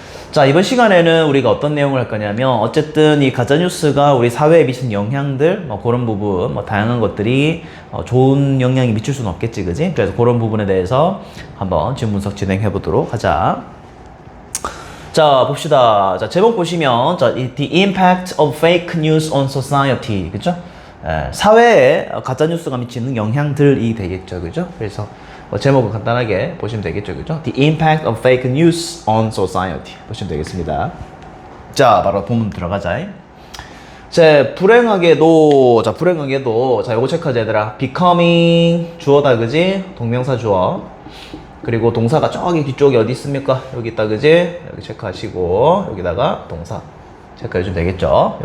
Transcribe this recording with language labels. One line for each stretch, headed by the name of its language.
Korean: 자, 이번 시간에는 우리가 어떤 내용을 할 거냐면, 어쨌든 이 가짜뉴스가 우리 사회에 미친 영향들, 그런 부분, 다양한 것들이 좋은 영향이 미칠 수는 없겠지, 그지? 그래서 그런 부분에 대해서 한번 지문 분석 진행해 보도록 하자. 자, 봅시다. 자, 제목 보시면, 자,
English: The impact of fake news on society.
Korean: 그죠? 사회에 가짜뉴스가 미치는 영향들이 되겠죠. 그죠? 그래서 제목을 간단하게 보시면 되겠죠. 그죠?
English: The impact of fake news on society.
Korean: 보시면 되겠습니다. 자, 바로 본문 들어가자. 불행하게도, 자, 요거 체크하자, 얘들아. becoming, 주어다, 그지? 동명사 주어. 그리고 동사가 저기 뒤쪽에 어디 있습니까? 여기 있다, 그지? 여기 체크하시고, 여기다가 동사 체크해주면 되겠죠?